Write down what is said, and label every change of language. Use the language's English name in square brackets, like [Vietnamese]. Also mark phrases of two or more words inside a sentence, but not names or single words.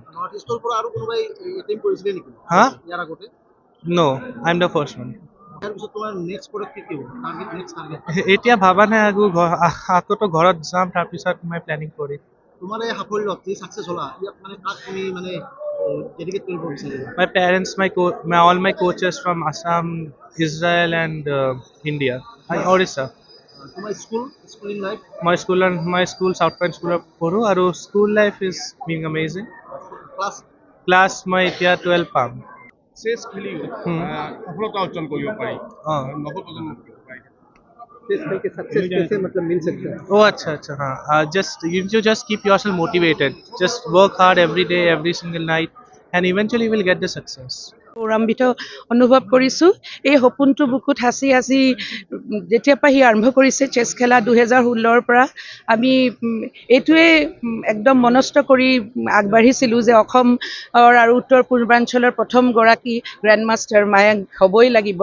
[Assamese] নৰ্থ ইষ্টৰ পৰা আৰু কোনোবাই এটেম্প কৰিছিলে নেকি হা? ইয়াৰ আগতে? [English] No I am the first one. [Assamese] ইয়াৰ পিছত তোমাৰ নেক্সট পদক্ষেপ কি হ'ব? [English] Next target? [Assamese] এতিয়া ভাবা নাই, আকৌ ঘৰত যাম, তাৰপিছত মই প্লেনিং কৰিম। তোমাৰ এই সাফল্যত যি ছাকচেছ হ'লা, ইয়াত মানে কাক তুমি মানে ডেডিকেট কৰিব বিচাৰিবা? [English] My parents, all my coaches from Assam, Israel, and India, and Orissa. তোমাৰ schooling life? My school South Point School of Poro, and school life is being amazing. ক্লাছ Class my [Assamese] এতিয়া 12 পাম। চেছ খেলিও সফলতা অৰ্জন কৰিব পাৰি নৱপ্ৰজন্মক দিব পাৰি। [Hindi] चेस खेल के सक्सेस कैसे मतलब मिल सकता है? Oh, अच्छा, हाँ। [English] You just keep yourself motivated. Just work hard every day, every single night, and eventually you will get the success. [Assamese] গৌৰৱান্বিত অনুভৱ কৰিছোঁ। এই সপোনটো বুকুত সাঁচি আজি যেতিয়াৰ পৰা সি আৰম্ভ কৰিছে চেছ খেলা 2016ৰ পৰা আমি এইটোৱে একদম মনস্থ কৰি আগবাঢ়িছিলোঁ যে অসমৰ আৰু উত্তৰ পূৰ্বাঞ্চলৰ প্ৰথমগৰাকী [English] grand master [Assamese] মায়াংক হ'বই লাগিব।